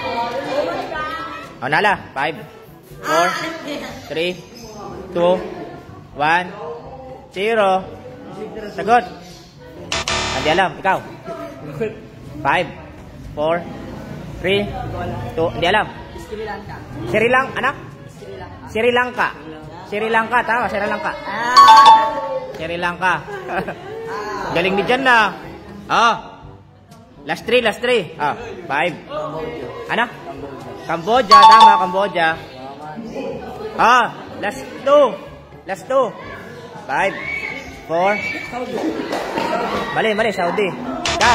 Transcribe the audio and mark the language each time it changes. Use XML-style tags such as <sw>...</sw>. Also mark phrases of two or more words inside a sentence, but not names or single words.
<tl>Nala. 5, 4, 3, 2, 1, 0. Sagot. Hindi alam. Ikaw. 5, 4, 3, 2. Hindi alam. Sri Lanka. Anak? Sri Lanka. Sri Lanka. Tama, Sri Lanka. Sri Lanka. Galing ni Jan na. Last 3, last 3. 5. Ano? Cambodia. Tama, Cambodia.</tl> <en>Last 2. Last 2.</en> <tl>5, 4. Mali, mali. Saudi. Ikaw.</tl>